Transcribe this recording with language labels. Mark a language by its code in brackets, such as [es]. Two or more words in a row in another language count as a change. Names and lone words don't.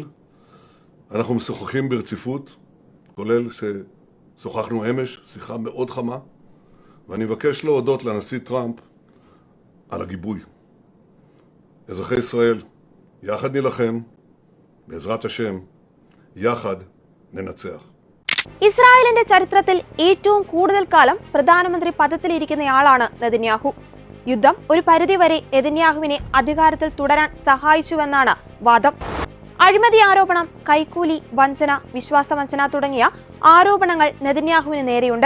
[he] אנחנו משוחחים ברציפות, כולל ששוחחנו אמש, שיחה מאוד חמה, ואני מבקש להודות לנשיא טראמפ על הגיבוי. אזרחי ישראל, יחד נילחם, בעזרת השם, יחד ננצח. [ml] ഇസ്രായേലിന്റെ ചരിത്രത്തിൽ ഏറ്റവും കൂടുതൽ കാലം പ്രധാനമന്ത്രി പദത്തിലിരിക്കുന്നയാളാണ് നെതന്യാഹു. യുദ്ധം ഒരു പരിധിവരെ നെതന്യാഹുവിനെ അധികാരത്തിൽ തുടരാൻ സഹായിച്ചുവെന്നാണ് വാദം. അഴിമതി ആരോപണം, കൈക്കൂലി, വഞ്ചന, വിശ്വാസവഞ്ചന തുടങ്ങിയ ആരോപണങ്ങൾ നെതന്യാഹുവിന് നേരെയുണ്ട്.